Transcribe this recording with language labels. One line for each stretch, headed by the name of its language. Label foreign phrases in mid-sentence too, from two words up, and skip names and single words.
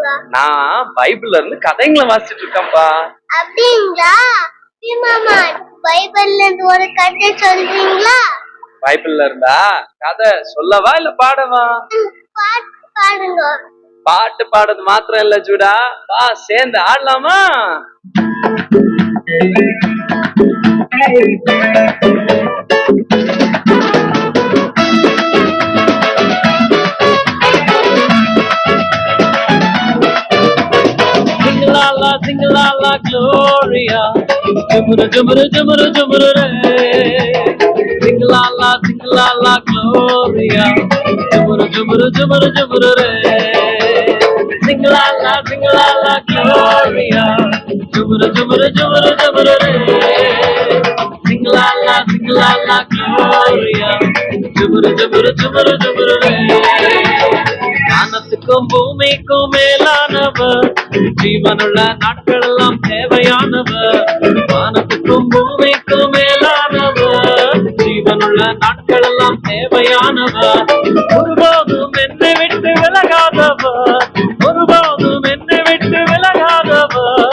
Tamil: நான் பைபிள்ல இருந்து கதைங்களை வாசிச்சிட்டு இருக்கேன்பா. அப்படிங்களா? அபி மாமா, பைபிள்ல இருந்து ஒரு கதை சொல்றீங்களா? பைபிள்ல இருந்தா கதை சொல்லவா இல்ல பாடவா? பாட்டு பாடுங்க. பாட்டு பாடுறது மாத்திரம் இல்ல ஜூடா, வா சேர்ந்து ஆடலாமா? Singalala, singalala, Gloria. Jumuru, jumuru, jumuru, jumuru, re. Singalala, singalala, Gloria. Jumuru, jumuru, jumuru, jumuru, re. Singalala, singalala, Gloria. Jumuru, jumuru, jumuru, jumuru, re. Singalala, singalala, Gloria. Jumuru, jumuru, jumuru, jumuru, re. வானத்துக்கும் பூமிக்கும் மேலானவர், ஜீவனுள்ள நாட்கள் எல்லாம் தேவையானவர். வானத்துக்கும் பூமிக்கும் மேலானவர், ஜீவனுள்ள நாட்கள் எல்லாம் தேவையானவர். ஒருபோதும் என்னை விட்டு விலகாதவர், ஒருபோதும் என்னை விட்டு விலகாதவர்.